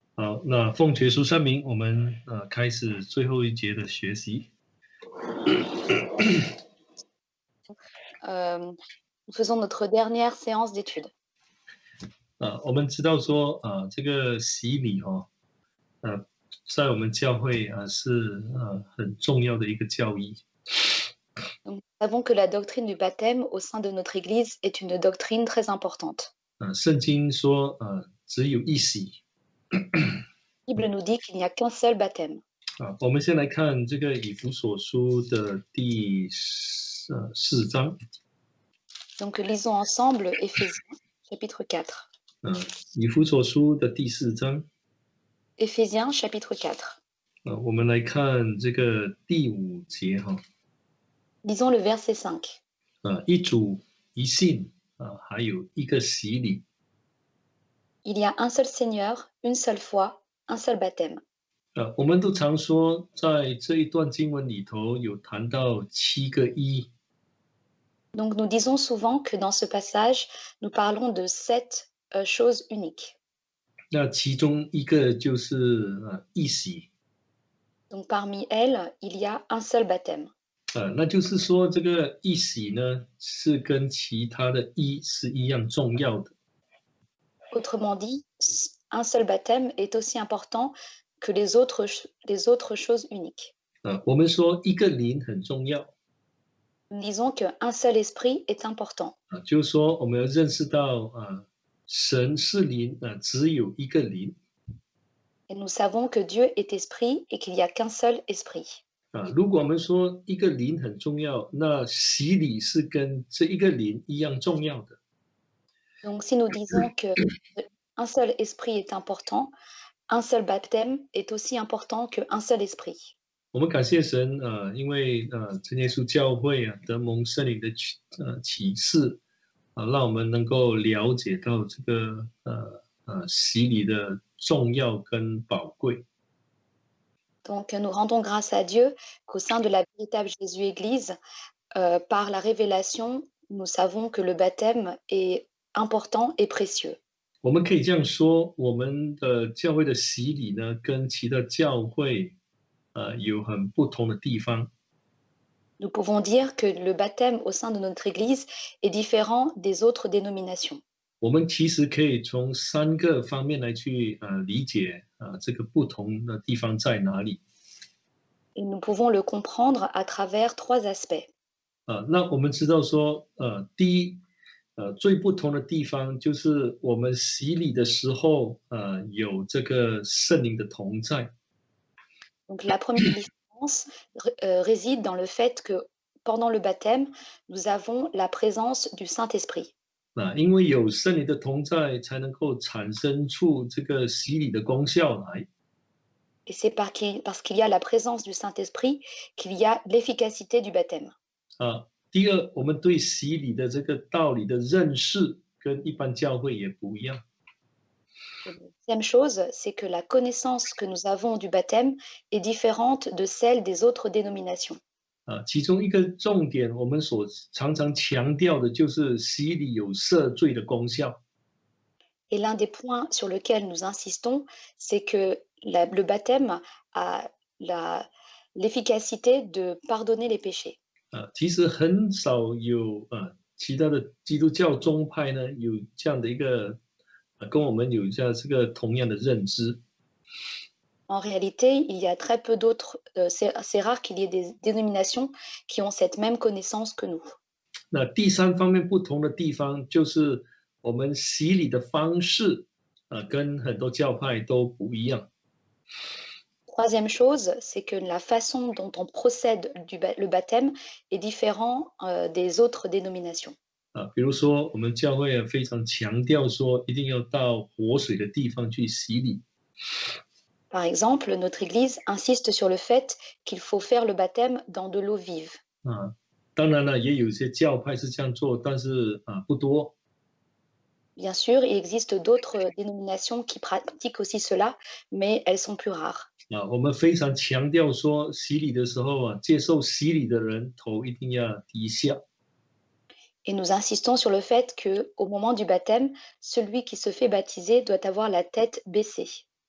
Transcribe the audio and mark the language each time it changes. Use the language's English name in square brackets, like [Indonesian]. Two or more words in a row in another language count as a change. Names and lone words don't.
[Chinese] 好，那奉耶稣圣名，我们开始最后一节的学习。 [French] Nous faisons notre dernière séance d'études. [Chinese] 我们知道说这个洗礼在我们教会是很重要的一个教义。 [French] Donc, nous savons que la doctrine du baptême au sein de notre Église est une doctrine très importante. [Chinese] 圣经说只有一洗。 [French] La Bible nous dit qu'il n'y a qu'un seul baptême. [Chinese] 我们先来看这个以弗所书的第4章。 [French] Donc, lisons ensemble Éphésiens, chapitre 4. [Chinese] 以弗所书的第4章。 [French] Éphésiens, chapitre 4. [Chinese] 我们来看这个第5节哈。 [French] Lisons le verset 5. [Chinese] 一主一信还有一个洗礼。 [French] Il y a un seul Seigneur, une seule foi, un seul baptême. [Chinese] 我们都常说，在这一段经文里头有谈到7个一。 [French] Donc, nous disons souvent que dans ce passage, nous parlons de 7 choses uniques. [Chinese] 那其中一个就是一洗。 [French] Donc, parmi elles, il y a un seul baptême. [Chinese] 那就是说，这个一洗呢，是跟其他的一是一样重要的。 [French] Autrement dit, un seul baptême est aussi important que les autres choses uniques. [Chinese] 我们说一个灵很重要。 [French] Nous disons qu'un seul esprit est important. [Chinese] 就是说我们要认识到神是灵只有一个灵。 [French] Et nous savons que Dieu est esprit et qu'il n'y a qu'un seul esprit. [Chinese] 如果我们说一个灵很重要，那洗礼是跟这一个灵一样重要的。 [French] Donc si nous disons qu'un seul esprit est important, un seul baptême est aussi important qu'un seul esprit. [Chinese] 我们感谢神因为真耶稣教会得蒙圣灵的启示让我们能够了解到这个洗礼的重要跟宝贵。 [French] Donc nous rendons grâce à Dieu qu'au sein de la véritable Jésus-Église, par la révélation, nous savons que le baptême est important et précieux. [Chinese] 我们可以这样说，我们的教会的洗礼呢，跟其他教会有很不同的地方。 [French] Nous pouvons dire que le baptême au sein de notre Église est différent des autres dénominations. [Chinese] 我们其实可以从3个方面来去理解这个不同的地方在哪里。 [French] Et nous pouvons le comprendre à travers 3 aspects. [Chinese] 那我们知道说第一最不同的地方就是我们洗礼的时候有这个圣灵的同在。 [French] Donc la première différence réside dans le fait que pendant le baptême, nous avons la présence du Saint-Esprit. [Chinese] 因为有圣灵的同在，才能够产生出这个洗礼的功效来。 [French] Et c'est parce qu'il y a la présence du Saint-Esprit qu'il y a l'efficacité du baptême. [Chinese] 第二，我们对洗礼的这个道理的认识跟一般教会也不一样。 [French] Et la deuxième chose, c'est que la connaissance que nous avons du baptême est différente de celle des autres dénominations. [Chinese] 其中一个重点，我们所常常强调的就是洗礼有赦罪的功效。 [French] Et l'un des points sur lequel nous insistons, c'est que le baptême a l'efficacité de pardonner les péchés. [Chinese] 其实很少有其他的基督教宗派呢有这样的一个跟我们有这个同样的认知。 [French] En réalité, il y a très peu d'autres, c'est rare qu'il y ait des dénominations qui ont cette même connaissance que nous. [Chinese] 那第3方面不同的地方就是我们洗礼的方式跟很多教派都不一样。 [French] Troisième chose, c'est que la façon dont on procède le baptême est différent des autres dénominations. [Chinese] 比如说我们教会非常强调说一定要到活水的地方去洗礼。 [French] Par exemple, notre Église insiste sur le fait qu'il faut faire le baptême dans de l'eau vive. [Chinese] 当然了，也有一些教派是这样做，但是不多。 [French] Bien sûr, il existe d'autres dénominations qui pratiquent aussi cela, mais elles sont plus rares. [Chinese] 我们非常强调说，洗礼的时候接受洗礼的人头一定要低下。 [French] Et nous insistons sur le fait qu'au moment du baptême, celui qui se fait baptiser doit avoir la tête baissée.